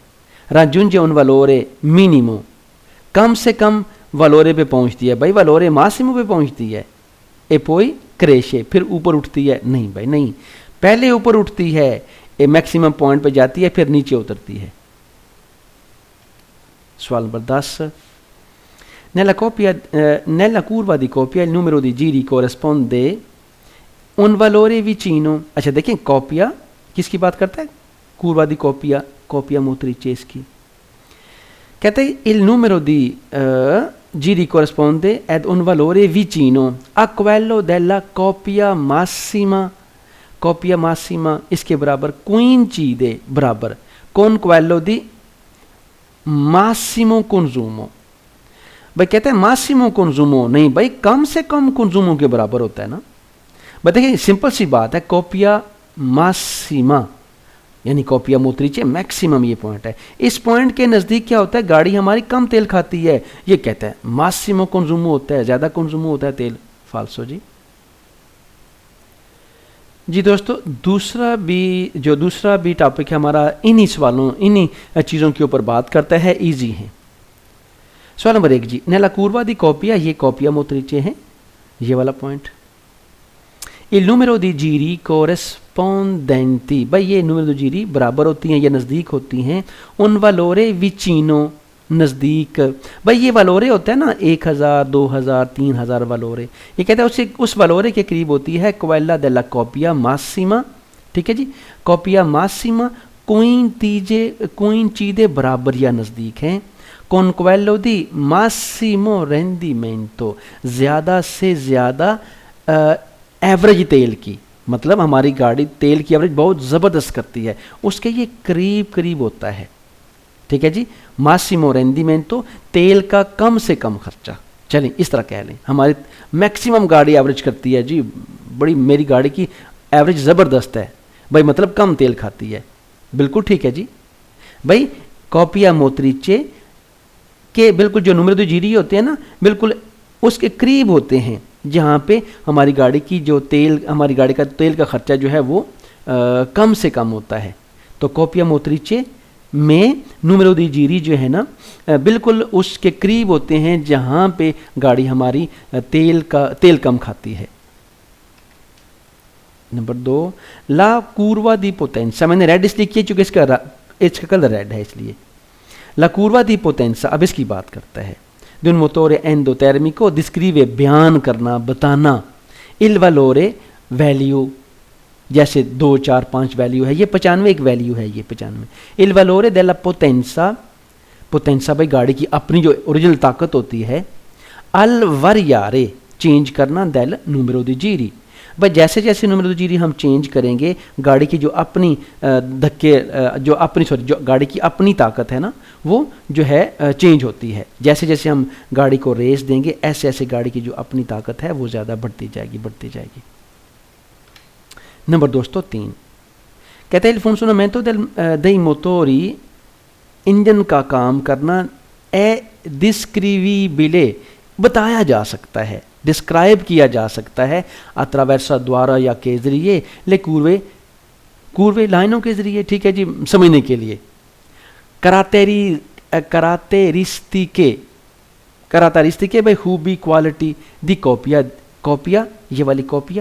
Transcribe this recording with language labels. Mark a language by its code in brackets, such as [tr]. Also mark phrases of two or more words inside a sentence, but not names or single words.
[it] raggiunge un valore minimo, [hi] कम से कम वलोरे पे पहुंचती है, भाई [it] valore massimo [hi] पे पहुंचती है। [it] e poi cresce, [hi] फिर ऊपर उठती है, नहीं भाई नहीं, पहले ऊपर उठती है, मैक्सिमम पॉइंट पे जाती है, फिर नीचे उतरती है। सवाल नंबर 10, [it] nella curva di coppia il numero di giri corrisponde un valore vicino। [hi] अच्छा देखें, कॉपिया किसकी बात करता है? [it] curva di coppia, coppia motrice की। [hi] कहते हैं [it] il numero di giri corrisponde ad un valore vicino a quello della coppia massima। coppia massima [hi] इसके बराबर [it] coincide बराबर con quello di massimo consumo। [hi] भाई कहते हैं [it] massimo consumo, [hi] नहीं भाई कम से कम कंज्यूमो के बराबर होता है ना। भाई देखिए सिंपल सी बात है, [it] coppia massima [hi] यानी [it] coppia motrice [hi] मैक्सिमम ये पॉइंट है। इस पॉइंट के नज़दीक क्या होता है? गाड़ी हमारी कम तेल खाती है, ये कहते हैं [it] massimo consumo [hi] होता है, ज़्यादा कंज्यूमो होता है तेल। फाल्सो जी दोस्तों, दूसरा भी टॉपिक है हमारा, इन्हीं सवालों इन्हीं चीज़ों के ऊपर बात करता है, ईजी है। सवाल नंबर 1 जी, [it] nella curva di coppia, [hi] ये [it] coppia motrice [hi] हैं, ये वाला पॉइंट। [it] il numero di giri corrispondenti, [hi] भाई ये [it] numero di giri [hi] बराबर होती हैं या नज़दीक होती हैं [it] un valore vicino, [hi] नज़दीक। भाई ये वालोरे होता है ना, 1000 2000 3000 वालोरे, ये कहते हैं उस वालोरे के करीब होती है [it] quella della coppia massima। [hi] ठीक है जी, [it] coppia massima [hi] coincide बराबर या नज़दीक हैं [it] con quello di massimo rendimento, [hi] ज़्यादा से ज़्यादा एवरेज तेल की, मतलब हमारी गाड़ी तेल की एवरेज बहुत ज़बरदस्त करती है, उसके ये करीब करीब होता है। ठीक है जी, [it] massimo rendimento [hi] तेल का कम से कम खर्चा। चलें इस तरह कह लें, हमारी मैक्सिमम गाड़ी एवरेज करती है जी, बड़ी मेरी गाड़ी की एवरेज ज़बरदस्त है भाई, मतलब कम तेल खाती है। बिल्कुल ठीक है जी। भाई [it] coppia motrice [hi] के बिल्कुल जो [it] numero di giri [hi] होते हैं ना, बिल्कुल उसके करीब होते हैं जहाँ पे हमारी गाड़ी का तेल का खर्चा जो है वो कम से कम होता है। तो [it] coppia motrice [hi] में [it] numero di giri [hi] जो है ना बिल्कुल उसके करीब होते हैं जहाँ पे गाड़ी हमारी तेल कम खाती है। [it] नंबर 2, ला curva di potenza, [hi] मैंने रेड इसलिए किया क्योंकि इसका कलर रेड है, इसलिए [it] La curva di potenza, [hi] अब इसकी बात करता है। [it] di un motore endotermico descrive, [hi] बयान करना, बताना, [it] il valore [hi] वैल्यू, जैसे 2 4 5 वैल्यू है, ये 95 एक वैल्यू है, ये 95। [it] il valore della potenza, [hi] पोटेंसा भाई गाड़ी की अपनी जो ओरिजिनल ताकत होती है, [it] al variare [hi] चेंज करना, [it] del numero di giri, [hi] भाई जैसे जैसे [it] numero di giri [hi] हम चेंज करेंगे, गाड़ी की जो अपनी जो गाड़ी की अपनी ताकत है ना, वो जो है चेंज होती है। जैसे जैसे हम गाड़ी को रेस देंगे, ऐसे ऐसे गाड़ी की जो अपनी ताकत है वो ज़्यादा बढ़ती जाएगी। नंबर दोस्तों 3, कहते हैं [it] il funzionamento dei motori, [hi] इंजन का काम करना, [it] è descrivibile, [hi] बताया जा सकता है, डिस्क्राइब किया जा सकता है, अत्रावेर्सा द्वारा या के ज़रिए, [it] le curve [hi] लाइनों के ज़रिए। ठीक है जी, समझने के लिए। करातेरिस्टिके भाई खूबी क्वालिटी [it] di coppia [hi] ये वाली कॉपिया।